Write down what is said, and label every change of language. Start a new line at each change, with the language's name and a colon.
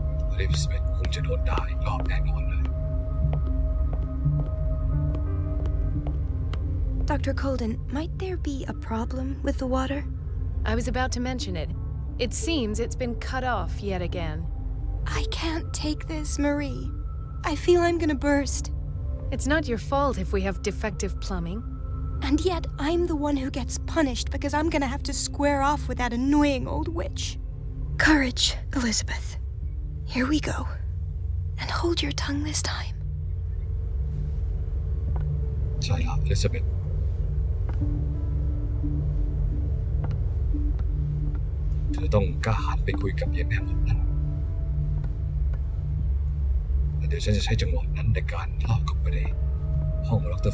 Thai: อลิซาเบธคงจะโดนด่าอีกรอบแน่นอนเลย
English: Dr. Colden, might there be a problem with the water? I was about to mention it. It seems it's been cut off yet again. I can't take this, Marie. I feel I'm gonna burst. It's not your fault if we have defective plumbing. And yet, I'm the one who gets punished because I'm gonna have to square off with that annoying old witch. Courage, Elizabeth. Here we go. And hold your tongue this time.
Thai: ใช่ละอลิซาเบธเธอต้องกล้าหาญไปคุยกับยายแม่มดนั้นและเดี๋ยวฉันจะใช้จังหวะนั้นในการลากเข้าไปในห้องดร.